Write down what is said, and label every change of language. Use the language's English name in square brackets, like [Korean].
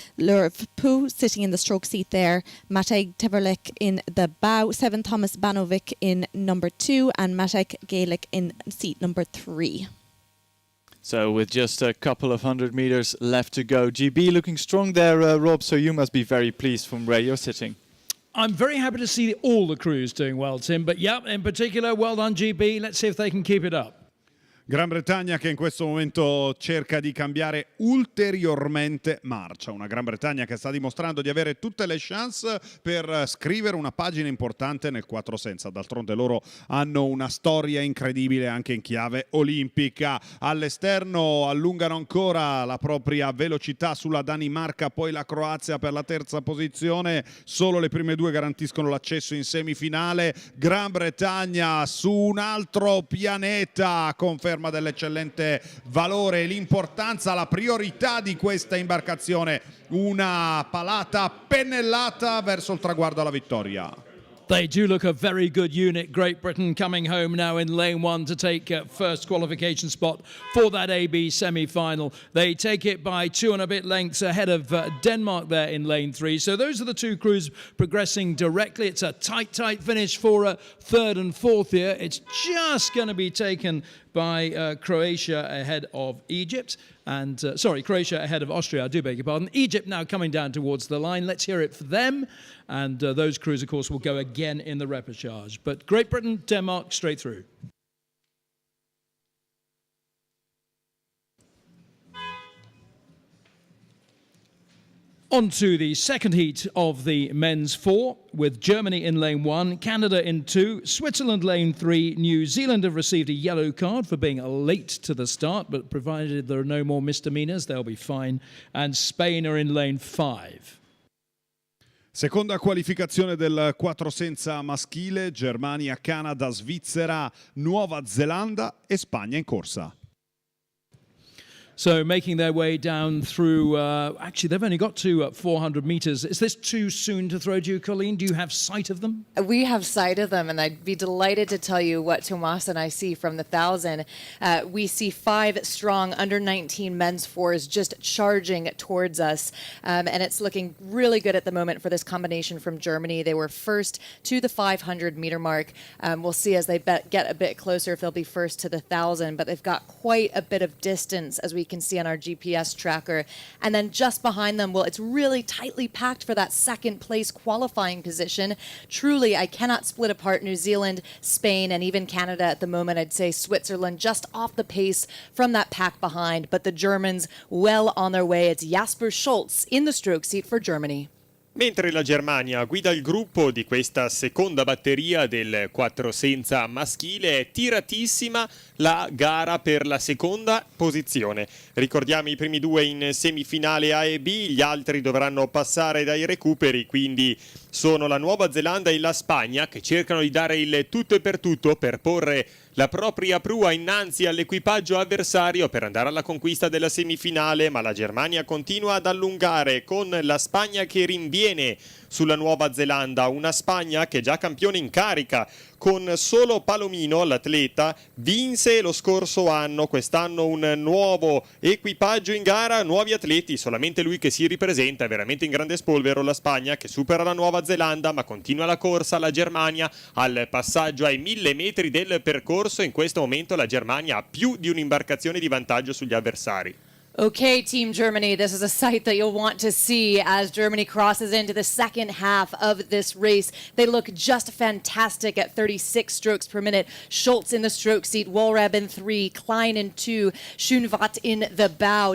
[English] Lurv Pu sitting in the stroke seat there, Matej Teverlek in the bow, Seven Thomas Banovic in number 2, and Matek Gaelic in seat number 3. So with just a couple of 100 meters left to go. GB looking strong there, Rob, so you must be very pleased from where you're sitting. I'm very happy to see all the crews doing well, Tim, but yeah, in particular, well done GB. Let's see if they can keep it up. [Italian] Gran Bretagna che in questo momento cerca di cambiare ulteriormente marcia, una Gran Bretagna che sta dimostrando di avere tutte le chance per scrivere una pagina importante nel 4 senza. D'altronde loro hanno una storia incredibile anche in chiave olimpica. All'esterno allungano ancora la propria velocità sulla Danimarca, poi la Croazia per la terza posizione. Solo le prime due garantiscono l'accesso in semifinale. Gran Bretagna su un altro pianeta, conferma dell'eccellente valore, l'importanza, la priorità di questa imbarcazione, una palata pennellata verso il traguardo alla vittoria. [English] They do look a very good unit. Great Britain coming home now in lane 1 to take first qualification spot for that AB semi-final. They take it by 2 and a bit lengths ahead of Denmark there in lane 3. So those are the two crews progressing directly. It's a tight finish for third and fourth here. It's just going to be taken by Croatia ahead of Egypt. And Croatia ahead of Austria, I do beg your pardon. Egypt now coming down towards the line. Let's hear it for them. And those crews, of course, will go again in the repechage. But Great Britain, Denmark, straight through. On to the second heat of the men's 4, with Germany in lane 1, Canada in 2, Switzerland lane 3. New Zealand have received a yellow card for being late to the start, but provided there are no more misdemeanors, they'll be fine. And Spain are in lane 5. [Italian] Seconda qualificazione del 4 senza maschile, Germania, Canada, Svizzera, Nuova Zelanda e Spagna in corsa. [English] So making their way down through, actually they've only got to 400 meters. Is this too soon to throw to you, Colleen? Do you have sight of them? We have sight of them, and I'd be delighted to tell you what Tomas and I see from the 1,000. We see 5 strong under-19 men's 4s just charging towards us, and it's looking really good at the moment for this combination from Germany. They were first to the 500-meter mark. We'll see as they get a bit closer if they'll be first to the 1,000, but they've got quite a bit of distance, as we can see on our GPS tracker. And then just behind them, well, it's really tightly packed for that second place qualifying position. Truly, I cannot split apart New Zealand, Spain, and even Canada at the moment. I'd say Switzerland just off the pace from that pack behind, but the Germans well on their way. It's Jasper Schultz in the stroke seat for Germany. [Italian] Mentre la Germania guida il gruppo di questa seconda batteria del 4 senza maschile, è tiratissima la gara per la seconda posizione. Ricordiamo i primi 2 in semifinale A e B, gli altri dovranno passare dai recuperi, quindi sono la Nuova Zelanda e la Spagna che cercano di dare il tutto e per tutto per porre la propria prua innanzi all'equipaggio avversario per andare alla conquista della semifinale, ma la Germania continua ad allungare con la Spagna che rinviene sulla Nuova Zelanda, una Spagna che è già campione in carica con solo Palomino, l'atleta, vinse lo scorso anno, quest'anno un nuovo equipaggio in gara, nuovi atleti, solamente lui che si ripresenta, è veramente in grande spolvero la Spagna che supera la Nuova Zelanda ma continua la corsa, la Germania al passaggio ai 1000 metri del percorso, in questo momento la Germania ha più di un'imbarcazione di vantaggio sugli avversari. [English] Okay, Team Germany, this is a sight that you'll want to see as Germany crosses into the second half of this race. They look just fantastic at 36 strokes per minute. Schultz in the stroke seat, Wollrab in 3, Klein in 2, Schoenwatt in the bow.